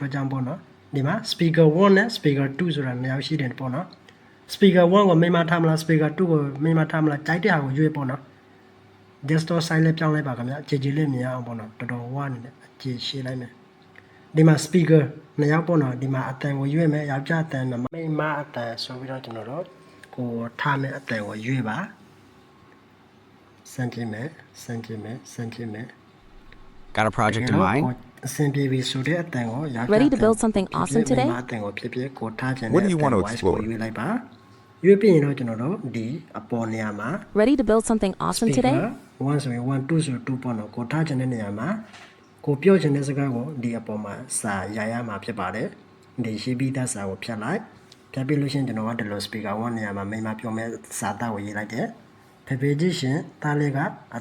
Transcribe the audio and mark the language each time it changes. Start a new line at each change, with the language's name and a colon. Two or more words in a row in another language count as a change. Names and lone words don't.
Burmese: အတွက်ကြောင့်ပေါ့နော်ဒီမှာ speaker 1နဲ့ speaker 2ဆိုတာနှစ်ယောက်ရှိတယ်ပေါ့နော် speaker 1ကိုမိမထားမလား speaker 2ကိုမိမထားမလားကြိုက်တဲ့ဟာကိုရွေးပေါ့နော်
English: desktop size
Burmese: လေးပြောင်းလိုက်ပါခင်ဗျာကြည်ကြည်လေးမြင်အောင်ပေါ့နော်တော်တော်ဝါနေတယ်အကြည်ရှင်းလိုက်မယ်ဒီမှာ speaker နှစ်ယောက်ပေါ့နော်ဒီမှာအတန်ကိုရွေးမယ်ယောက်ျားအတန်နဲ့မိန်းမအတန်ဆိုပြီးတော့ကျွန်တော်တို့ကိုထားမယ်အတန်ကိုရွေးပါစမ်းကြည့်မယ်
English: Got a project in mind?
Burmese: အဆင်ပြေပြီဆိုတဲ့အတန်ကိုယောက်ျား
English: Ready to build something awesome today?
Burmese: မိန်းမအတန်ကိုဖြစ်ဖြစ်ကိုထားခြင်းနဲ့
English: What do you want to voice explore?
Burmese: ကိုရွေးလိုက်ပါရွေးပြီးရင်တော့ကျွန်တော်တို့ဒီအပေါ်နေရာမှာ
English: Ready to build something awesome today?
Burmese: 1 ဆိုရင်1 2ဆို2ပေါ့နော်ကိုထားခြင်းတဲ့နေရာမှာကိုပြောခြင်းတဲ့စကားကိုဒီအပေါ်မှာစာရရမှာဖြစ်ပါတယ်ဒီရှိပြီးသားစာကိုဖြတ် လိုက်ဖြတ်ပြီးလို့ရှိရင်ကျွန်တော်ကဒီလို speaker 1နေရာမှာမိမပြောမဲ့စာသားကိုရေးလိုက်တယ်ဖေဖေကြီးရှင်တားလေးကအ